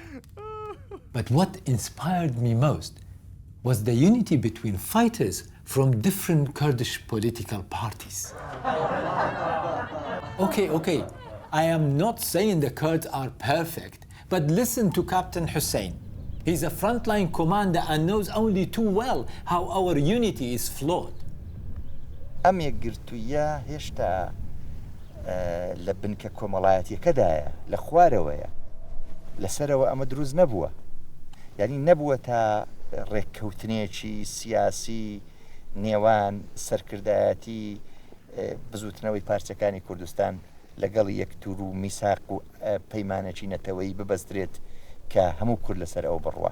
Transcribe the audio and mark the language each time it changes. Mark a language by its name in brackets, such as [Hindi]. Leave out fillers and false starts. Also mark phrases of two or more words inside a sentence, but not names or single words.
[English] But what inspired me most was the unity between fighters from different Kurdish political parties. Okay, I am not saying the Kurds are perfect, but listen to Captain Hussein. He's a frontline commander and knows only too well how our unity is flawed. [Central Kurdish] ئەم یەکگرتوویە هێشتا لە بنکە کۆمەڵایەتیەکەدایە لە خوارەوەیە لەسەرەوە ئەمە دروست نەبووە یعنی نەبووە تا ڕێککەوتنێکی سیاسی نێوان سەرکردایەتی بزوتنەوەی پارچەکانی کوردستان لەگەڵ یەکتور و میساق و پەیمانەکی نەتەوەی ببەسترێت کە هەموو کورد لەسەر ئەو بڕوە.